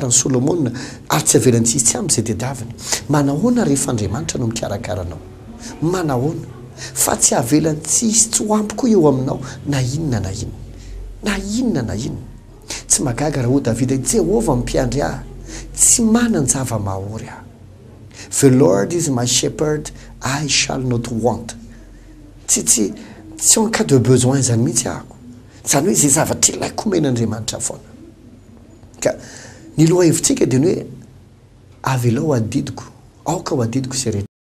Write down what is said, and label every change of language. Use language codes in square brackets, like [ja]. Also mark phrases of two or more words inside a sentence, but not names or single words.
[mg] ny Solomona ary tsy avelany tsisy tsy amby izay tediaviny manahoana rehefa Andriamanitra no mikarakaranao manahoana fa tsy avelany tsisy tsy hoampy koa eo aminao na inona na inona na inona na inona tsy magaga raha ho Davida Jehovah mpiandry ahy tsy manana zava-mahory ahy [en] the Lord is my shepherd I shall not want [mg] tsy [fr] en cas de besoin [mg] zany mihitsy ahako zany hoe zay zavatra ilaiko omen'Andriamanitra foana ka ny loha hevitsika dia ny hoe avy lao adidiko aoka ho adidiko izay rehetra